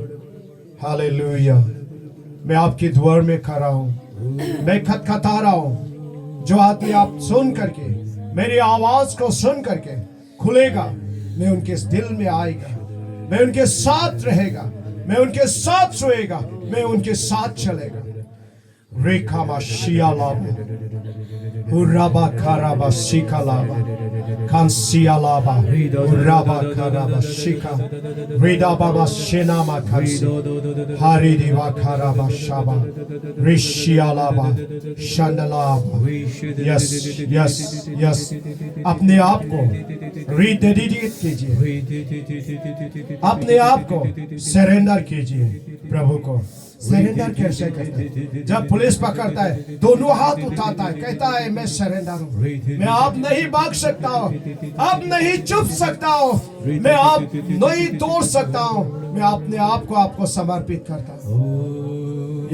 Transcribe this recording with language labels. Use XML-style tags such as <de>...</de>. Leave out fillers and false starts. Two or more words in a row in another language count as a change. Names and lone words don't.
<hi>हालेलुया, मैं आपके द्वार में खड़ा हूँ, मैं खटखटा रहा हूँ। जो आदमी आप सुन करके, मेरी आवाज को सुन करके खुलेगा, मैं उनके दिल में आएगा, मैं उनके साथ रहेगा, मैं उनके साथ सोएगा, मैं उनके साथ चलेगा। रेखा मा शिया लाबा, उराबा खाराबा शिका लाबा, खांसिया लाबा, उराबा खाराबा शिका, रेदाबा मा शेना मा खांसी, हारी दिवा खाराबा शाबा, रिशिया लाबा, शंडलाबा।</hi> <en>yes yes yes,</en> <hi>अपने आप को रिडेडिकेट कीजिए, अपने आप को सरेंडर कीजिए प्रभु को। सरेंडर कैसे करता है? जब पुलिस पकड़ता है, दोनों हाथ उठाता है, कहता है मैं सरेंडर हूँ, मैं आप नहीं भाग सकता हूँ, आप नहीं चुप सकता हूँ, मैं आप नहीं तोड़ सकता हूँ, मैं अपने आप को आपको समर्पित करता हूँ।</hi>